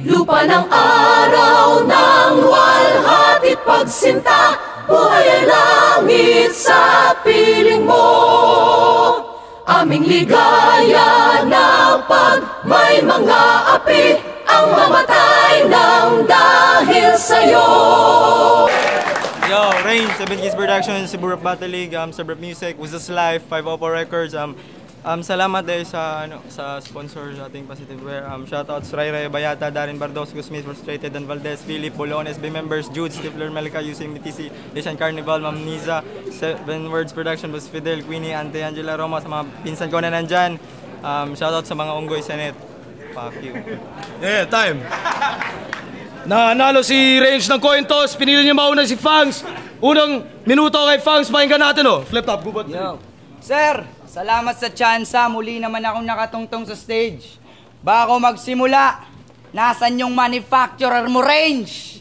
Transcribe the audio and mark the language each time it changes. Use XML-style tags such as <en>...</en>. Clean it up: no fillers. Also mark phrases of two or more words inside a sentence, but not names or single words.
<tl>Lupa ng araw ng walhati't pagsinta, buhay ay langit sa piling mo. Aming ligaya na pag may mga api ang mamatay ng dahil sa'yo.</tl> <en>Yo, Range, 7 Keys Productions, Cebu Rap Battle League, Cebu Rap Music, Wizards Life, 504 Records.</en> <tl>Salamat dahil sa sponsor sa ating Positive Wear.</tl> <en>Shoutouts Ray Bayata, Darren Bardosco, Smith, Frustrated, Dan Valdez, Philip, Polones, SB members, Jude, Stifler, Melika, Using BTC, Deshan Carnival, Ma'am Niza, 7 Words Production,</en> <tl>Boss Fidel, Queenie, Ante Angela Roma, sa mga pinsan ko na nandyan. Shoutout sa mga unggoy sa net.</tl> <en>Fuck you. Yeah, time.</en> <tl>Nanalo si Range ng coin toss. Pinili niya mauna si Fangs. Unang minuto kay Fangs. Pakinggan natin, oh. Flip Top, gubot. Yo. Sir, salamat sa tsansa. Muli naman akong nakatungtong sa stage. Bago magsimula, nasan yung manufacturer mo, Range?</tl>